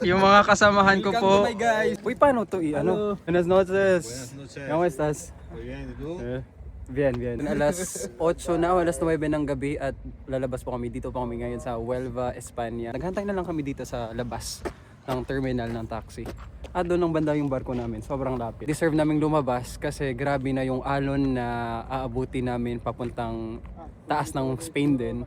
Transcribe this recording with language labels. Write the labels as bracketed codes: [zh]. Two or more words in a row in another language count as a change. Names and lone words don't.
[tl] Yung mga kasamahan ko po. [en] Welcome to my guys. [tl] Uy, paano to ano? [es] Buenas noches. ¿Cómo estás? Bien, ¿y tú? Bien, bien. [tl] Alas 8 na, alas 9 ng gabi at lalabas po kami. Dito po kami ngayon sa Huelva, Espanya. Naghantay na lang kami dito sa labas ng terminal ng taxi. At doon ang banda yung barko namin, sobrang lapit. Deserve naming lumabas kasi grabe na yung alon na aabuti namin papuntang taas ng Spain din.